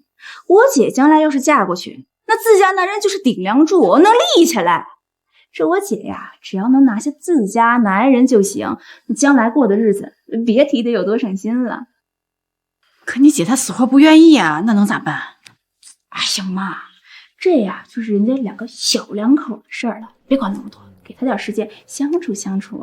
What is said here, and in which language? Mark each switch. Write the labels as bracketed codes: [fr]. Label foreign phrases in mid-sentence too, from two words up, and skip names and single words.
[zh] 我姐將來要是嫁過去，那自家男人就是頂梁柱，能立起來。這我姐呀，只要能拿下自家男人就行，將來過的日子別提得有多省心了。可你姐她死活不願意啊，那能咋辦？哎呀媽，這呀就是人家兩個小兩口的事兒了，別管那麼多，給他點時間相處相處。